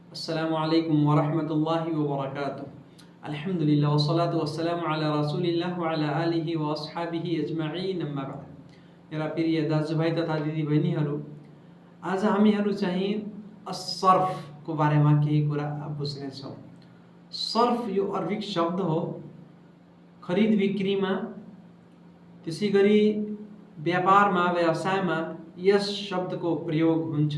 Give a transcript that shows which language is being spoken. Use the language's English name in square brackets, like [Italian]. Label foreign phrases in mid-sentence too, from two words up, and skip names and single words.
[Arabic] السلام عليكم ورحمة الله وبركاته. الحمد لله والصلاة والسلام على رسول الله وعلى آله وأصحابه أجمعين، أما بعد. [Nepali] मेरा प्रिय दाजुभाइ तथा दिदीबहिनीहरू, आज हामीहरू चाहिँ सर्फको बारेमा केही कुरा बुझ्नेछौँ। सर्फ यो अरबिक शब्द हो। खरिद बिक्रीमा, त्यसै गरी व्यापारमा, व्यवसायमा यस शब्दको प्रयोग हुन्छ।